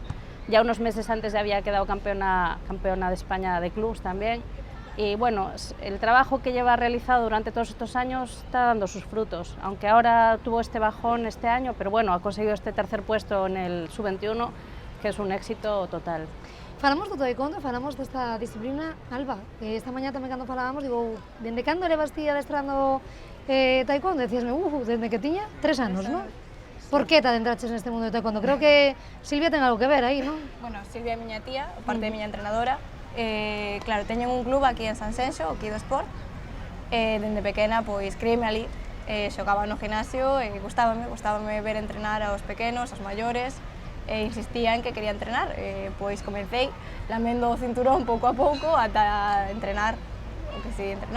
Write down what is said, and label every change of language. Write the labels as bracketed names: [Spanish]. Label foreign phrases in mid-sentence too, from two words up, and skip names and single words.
[Spanish] Ya unos meses antes ya había quedado campeona de España de clubs también. Y bueno, el trabajo que lleva realizado durante todos estos años está dando sus frutos, aunque ahora tuvo este bajón este año, pero bueno, ha conseguido este tercer puesto en el sub-21, que es un éxito total. [Galician] Falamos do taekwondo, falamos desta disciplina, Alba, esta mañá tamén cando falábamos, digo, dende cando levas ti adestrando taekwondo? Decíasme, dende que tiña 3 anos, non? Por que te adentraches neste mundo do taekwondo? Creo que Silvia ten algo que ver aí, non? Bueno, Silvia é miña tía, parte de miña entrenadora. Claro, teñen un club aquí en Sanxenxo, o Kido Sport, dende pequena, pois, criei-me ali, xogaba no gimnasio, gustábame ver entrenar aos pequenos, aos maiores, e insistía en que quería entrenar, pois comecei lamendo o cinturón pouco a pouco ata entrenar o que se entrenar.